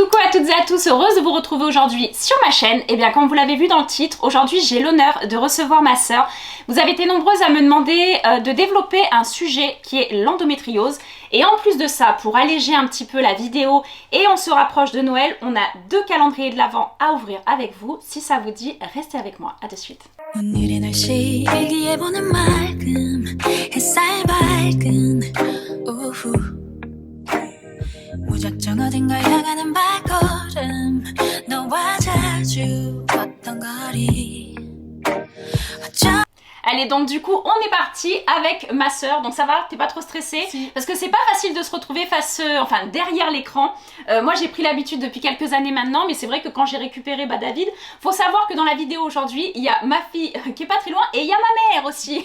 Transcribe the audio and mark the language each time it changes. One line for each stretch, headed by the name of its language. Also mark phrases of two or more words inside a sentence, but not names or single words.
French: toutes et à tous, heureuse de vous retrouver aujourd'hui sur ma chaîne. Et bien comme vous l'avez vu dans le titre, aujourd'hui j'ai l'honneur de recevoir ma sœur. Vous avez été nombreuses à me demander de développer un sujet qui est l'endométriose. Et en plus de ça, pour alléger un petit peu la vidéo et on se rapproche de Noël, on a 2 calendriers de l'Avent à ouvrir avec vous. Si ça vous dit, restez avec moi, à de suite.
Korean: 무작정 어딘가 향하는 발걸음 너와 자주 걷던 거리
French: Allez, donc du coup on est parti avec ma sœur. Donc ça va, t'es pas trop stressée? Si. Parce que c'est pas facile de se retrouver enfin derrière l'écran. Moi j'ai pris l'habitude depuis quelques années maintenant, mais c'est vrai que quand j'ai récupéré David, faut savoir que dans la vidéo aujourd'hui il y a ma fille qui est pas très loin et il y a ma mère aussi.